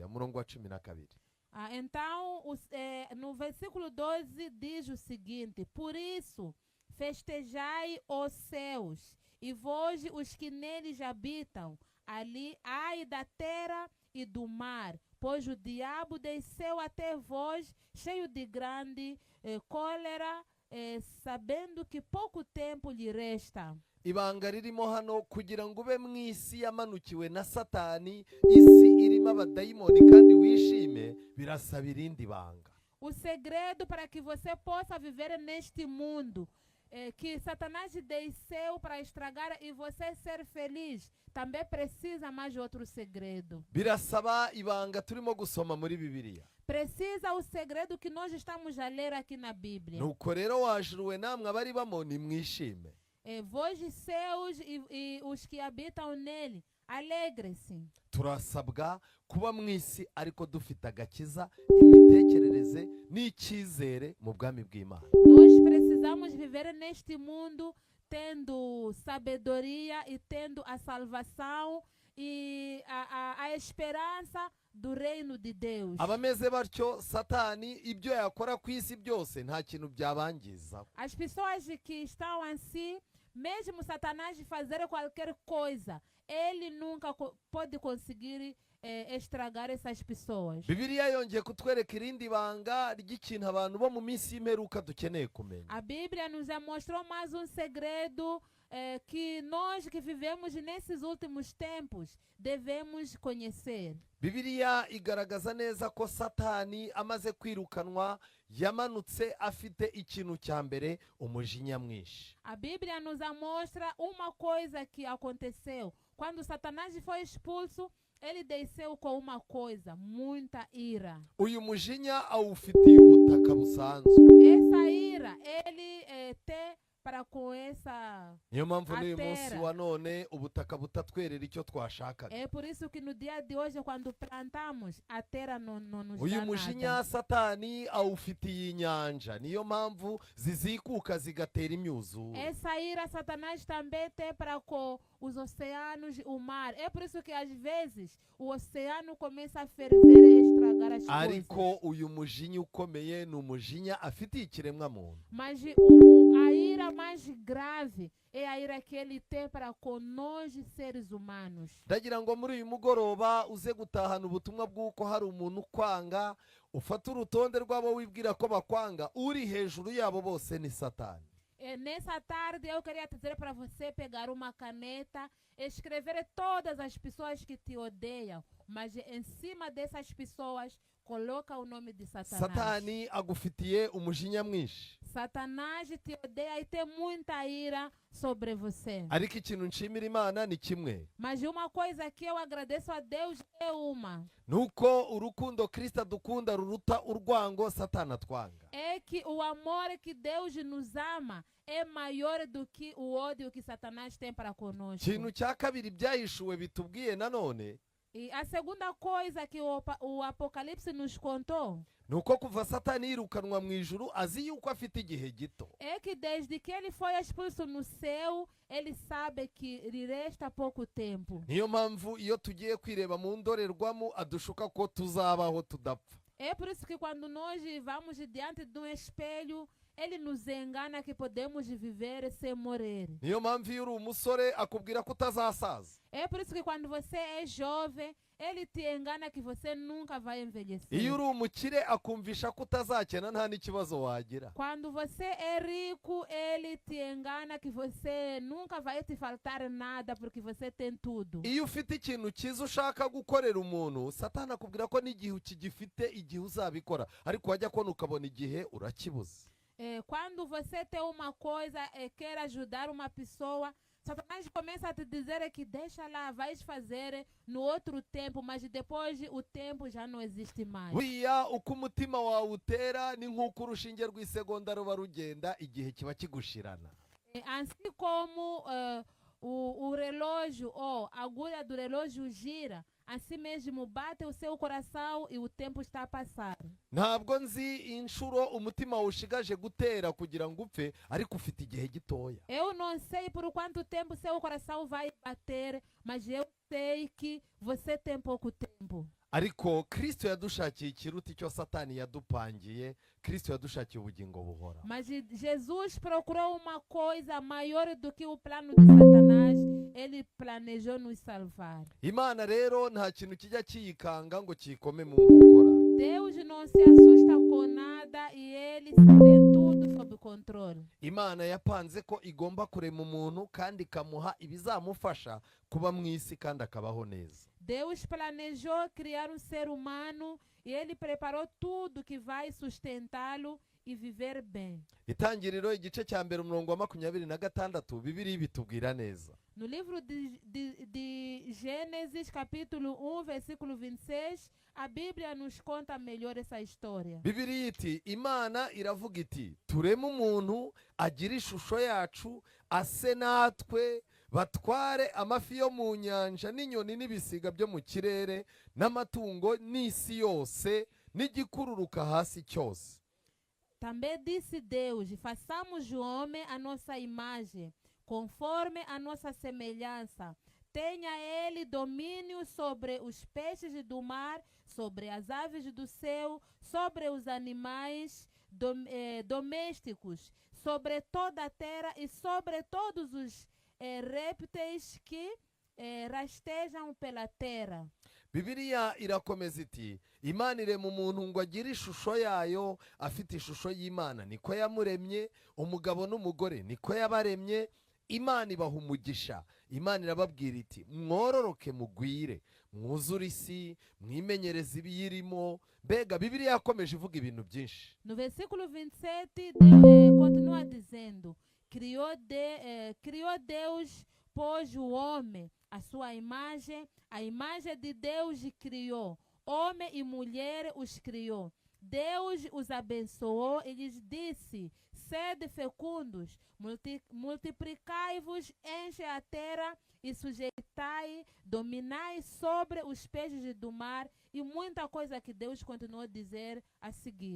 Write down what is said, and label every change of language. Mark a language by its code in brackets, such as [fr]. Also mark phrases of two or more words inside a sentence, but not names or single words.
[rw] Umurongo wa 12. [pt] Então, no versículo 12 diz o seguinte: por isso festejai os céus, e vós os que neles habitam, ali ai da terra e do mar, pois o diabo desceu até vós, cheio de grande cólera, sabendo que pouco tempo lhe resta. [rw] Ibanga ririmo hano kugira ngo ube mu isi yamanukiwe na Satani, isi irimo abadayimoni kandi wishime, birasaba irindi banga. [pt] O segredo para que você possa viver neste mundo que Satanás desceu para estragar e você ser feliz, também precisa mais outro segredo. [rw] birasaba ibanga turimo gusoma muri Bibiliya. [pt] Precisa o segredo que nós estamos a ler aqui na Bíblia. [rw] Nuko rero wajuruwe namwe abari bamo nimwishime. [pt] Vós e seus e os que habitam nele, alegre-se. [rw] Turasabwa kuba mu isi ariko dufite agakiza, imitekerereze n'icyizere mu bwami bw'Imana. [pt] Nós precisamos viver neste mundo tendo sabedoria e tendo a salvação e a esperança do reino de Deus. [rw] Abameze batyo Satani ibyo yakora ku isi byose nta kintu byabangiza. [pt] As pessoas que estão assim, mesmo Satanás fazer qualquer coisa, ele nunca pode conseguir estragar essas pessoas. [rw] Bibiliya yongeye kutwereka irindi banga ry'ikintu abantu bo mu minsi y'imperuka dukeneye kumenya. [pt] A Bíblia nos mostrou mais um segredo que nós que vivemos nesses últimos tempos devemos conhecer. [rw] Bibiliya igaragaza neza ko Satani amaze kwirukanwa yamanutse afite ikintu cya mbere, umujinya mwinshi. [pt] A Bíblia nos mostra uma coisa que aconteceu. Quando Satanás foi expulso, ele desceu com uma coisa, muita ira. [rw] Uyu mujinya awufitiye ubutaka busanzwe. [pt] Essa ira, ele tem para com essa [rw] Niyo mpamvu [pt] a [rw] n'uyu munsi [pt] terra. [rw] wa none ubutaka butatwerera icyo twashakaga. [pt] É por isso que no dia de hoje, quando plantamos, a terra não nos [rw] Uyu [pt] dá [rw] mujinya [pt] nada. [rw] Satani awufitiye inyanja, niyo mpamvu zizikuka zigatera imyuzure. [pt] Essa ira Satanás também tem para com os oceanos e o mar. É por isso que às vezes o oceano começa a ferver e estragar as coisas. [rw] Ariko uyu mujinya ukomeye ni umujinya afitiye ikiremwa muntu. [pt] Mas a ira mais grave é a ira que ele tem para com nós seres humanos. [rw] Ndagira ngo muri uyu mugoroba uze gutahana ubutumwa bw'uko hari umuntu ukwanga, ufata urutonde rw'abo wibwira ko bakwanga, uri hejuru yabo bose ni Satani. [pt] Nessa tarde eu queria dizer para você pegar uma caneta, escrever todas as pessoas que te odeiam, mas em cima dessas pessoas coloca o nome de Satanás. [rw] Satani agufitiye umujinya mwinshi. [pt] Satanás te odeia e tem muita ira sobre você. [rw] Ariko ikintu nshimira Imana ni kimwe, [pt] Mas uma coisa que eu agradeço a Deus é uma. [rw] nuko urukundo Kristo adukunda ruruta urwango Satani atwanga. [pt] É que o amor que Deus nos ama é maior do que o ódio que Satanás tem para conosco. [rw] Ikintu cya kabiri byahishuwe bitubwiye nanone, [pt] E a segunda coisa que o Apocalipse nos contou [rw] nuko kuva Satani yirukanwa mu ijuru azi yuko afite igihe gito. [pt] é que desde que ele foi expulso no céu, ele sabe que lhe resta pouco tempo. [rw] Niyo mpamvu iyo tugiye kwireba mu ndorerwamo adushuka ko tuzabaho tudapfa. [pt] É por isso que quando nós vamos diante de um espelho, ele nos engana que podemos viver sem morrer. [rw] Niyo mpamvu iyo uri umusore akubwira ko utazasaza. [pt] É por isso que quando você é jovem, ele te engana que você nunca vai envelhecer. [rw] Iyo uri umukire akumvisha ko utazakena nta n'ikibazo wagira. [pt] Quando você é rico, ele te engana que você nunca vai te faltar nada porque você tem tudo. [rw] Iyo ufite ikintu cyiza ushaka gukorera umuntu, Satani akubwira ko n'igihe ukigifite igihe uzabikora, ariko wajya kubona ukabona igihe urakibuze. [pt] Quando você tem uma coisa e quer ajudar uma pessoa, Satanás começa a te dizer que deixa lá, vais fazer no outro tempo, mas depois o tempo já não existe mais. [rw] Buriya uko umutima wawe utera ni nk'uko urushinge rw'isegonda ruba rugenda igihe kiba kigushirana. [pt] Assim como o relógio ou a agulha do relógio gira, assim mesmo bate o seu coração e o tempo está a passar. [rw] Ntabwo nzi inshuro umutima ushigaje gutera kugira ngo upfe, ariko ufite igihe gitoya. [pt] Eu não sei por quanto tempo seu coração vai bater, mas eu sei que você tem pouco tempo. [rw] Ariko Kristo yadushakiye ikiruta icyo Satani yadupangiye. Kristo yadushakiye ubugingo buhora. [pt] Mas Jesus procurou uma coisa maior do que o plano de Satanás. Ele planejou nos salvar. [rw] Imana rero nta kintu kijya kiyikanga ngo kikome mu nkokora. [pt] Deus não se assusta com nada e ele tem tudo sob controle. [rw] Imana yapanze ko igomba kurema umuntu kandi ikamuha ibizamufasha kuba mu isi kandi akabaho neza. [pt] Deus planejou criar um ser humano e ele preparou tudo que vai sustentá-lo e viver bem. [rw] Itangiriro igice cya mbere umurongo wa 26 Bibiliya bitubwira neza. [pt] No livro de Gênesis, capítulo 1, versículo 26, a Bíblia nos conta melhor essa história. [rw] Bibiliya iti Imana iravuga iti tureme umuntu agira ishusho yacu ase natwe batware amafi yo mu nyanja n'inyoni n'ibisiga byo mu kirere n'amatungo n'isi yose n'igikururuka hasi cyose. [pt] Também disse Deus: façamos o homem a nossa imagem, conforme a nossa semelhança. Tenha ele domínio sobre os peixes do mar, sobre as aves do céu, sobre os animais domésticos, sobre toda a terra e sobre todos os répteis que rastejam pela terra. [rw] Bibiliya irakomeza iti Imana irema umuntu ngo agire ishusho yayo afite ishusho y'Imana niko yamuremye umugabo n'umugore niko yabaremye. Imana ibaha umugisha. Imana irababwira iti mwororoke mugwire mwuzure isi mwimenyereze ibiyirimo. Mbega Bibiliya yakomeje ivuga ibintu byinshi. [pt] No versículo 27 Deus continua dizendo: criou Deus, pôs o homem a sua imagem, a imagem de Deus criou, homem e mulher os criou. Deus os abençoou e lhes disse: sede fecundos, multiplicai-vos, enche a terra e sujeitai, dominai sobre os peixes do mar, e muita coisa que Deus continuou a dizer a seguir.